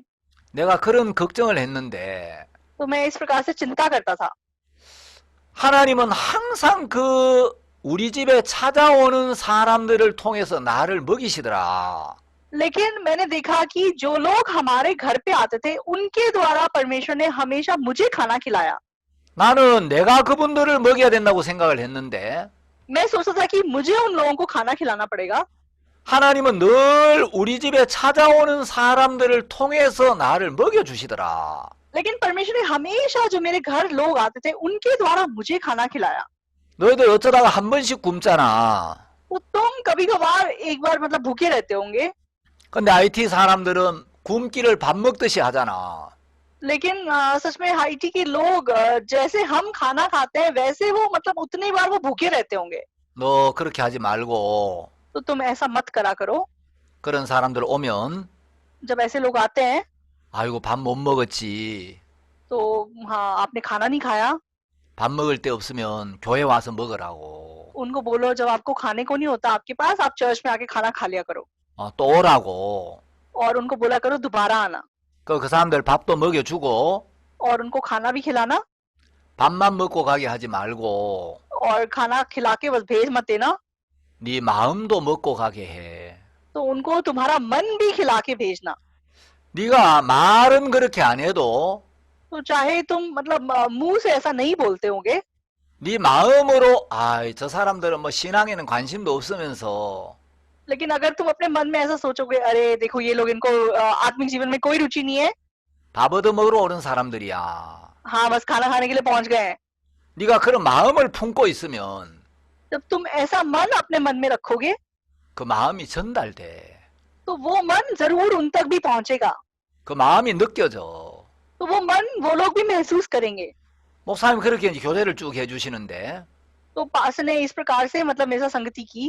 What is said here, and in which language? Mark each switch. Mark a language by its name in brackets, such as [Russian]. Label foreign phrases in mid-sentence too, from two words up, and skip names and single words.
[Korean] 내가 그런 걱정을 했는데 [Hindi] तो मैं इस प्रकार से चिंता करता था। [Korean] 하나님은 항상 우리 집에 찾아오는 사람들을 통해서 나를 먹이시더라. [Hindi] लेकिन मैंने देखा कि जो लोग हमारे घर पे आते थे उनके द्वारा परमेश्वर ने हमेशा मुझे खाना खिलाया। [Korean] 나는 내가 그분들을 먹여야 된다고 생각을 했는데 [Hindi] मैं सोचता था कि मुझे उन लोगों को खाना खिलाना पड़ेगा, [Korean] 하나님은 늘 우리 집에 찾아오는 사람들을 통해서 나를 먹여주시더라. [Hindi] लेकिन परमेश्वर ने हमेशा जो मेरे घर लोग आते थे उनके द्वारा मुझे खाना खिलाया। [Korean] 너희들 어쩌다가 한 번씩 굶잖아. [Hindi] तो तुम कभी कभार एक बार मतलब भूखे रहते होंगे, [Korean] 근데 IT 사람들은 굶기를 밥 먹듯이 하잖아. [Hindi] लेकिन सच में हाइटी के लोग जैसे हम खाना खाते हैं वैसे वो मतलब उतनी बार वो भूखे रहते होंगे। [Korean] 너 그렇게 하지 말고 [Hindi] तो तुम ऐसा मत करा करो। [Korean] 그런 사람들 오면 [Hindi] जब ऐसे लोग आते हैं [Korean] 아이고 밥 못 먹었지. [Hindi] तो हाँ आपने खाना नहीं खाया, [Korean] 밥 먹을 데 없으면 교회 와서 먹으라고. [Hindi] उनको बोलो जब आपको खाने को नहीं होता आपके पास, आप चर्च में आके खाना खा लिया करो। [Korean] 또 오라고. [Hindi] और उनको बोला करो दोबारा आना, [Korean] 그 사람들 밥도 먹여주고 [Hindi] और उनको खाना भी खिलाना, [Korean] 밥만 먹고 가게 하지 말고 [Hindi] और खाना खिला के बस भेज मत देना। [Korean] 네 마음도 먹고 가게 해. [Hindi] तो उनको तुम्हारा मन भी खिला के भेजना। [Korean] 네가 말은 그렇게 안 해도 [Hindi] तो चाहे तुम मतलब मुंह से ऐसा नहीं बोलते होंगे, [Korean] 네 마음으로 저 사람들은 뭐 신앙에는 관심도 없으면서 [Hindi] लेकिन अगर तुम अपने मन में ऐसा सोचोगे अरे देखो ये लोग, इनको आत्मिक जीवन में कोई रुचि नहीं है, [Korean] 밥 얻어 먹으러 오는 사람들이야. [Hindi] हाँ बस खाना खाने के लिए पहुंच गए हैं। [Korean] 네가 그런 마음을 품고 있으면 [Hindi] जब तुम ऐसा मन अपने मन में रखोगे [Korean] 그 마음이 전달돼. [Hindi] तो वो मन जरूर उन तक भी पहुंचेगा, [Korean] 그 마음이 느껴져. [Hindi] तो वो मन वो लोग भी महसूस करेंगे। [Korean] 목사님 그렇게 이제 교제를 쭉 해주시는데 [Hindi] तो पास ने इस प्रकार से मतलब मेरे साथ संगति की।